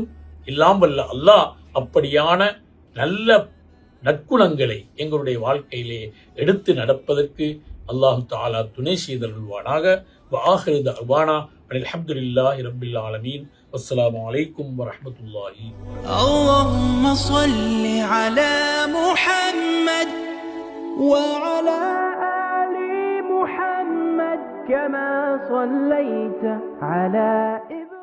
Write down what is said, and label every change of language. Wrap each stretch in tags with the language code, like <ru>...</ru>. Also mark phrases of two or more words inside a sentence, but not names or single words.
<ta>எல்லாம் வல்ல அல்லாஹ் அப்படியான நல்ல நற்குணங்களை எங்களுடைய வாழ்க்கையிலே எடுத்து நடப்பதற்கு அல்லாஹு தஆலா துணை செய்தருள்வானாக.</ta> <ar>وآخر دعوانا الحمد لله رب العالمين. والسلام عليكم ورحمة الله. اللهم صل على محمد وعلى آل محمد كما صليت على</ar>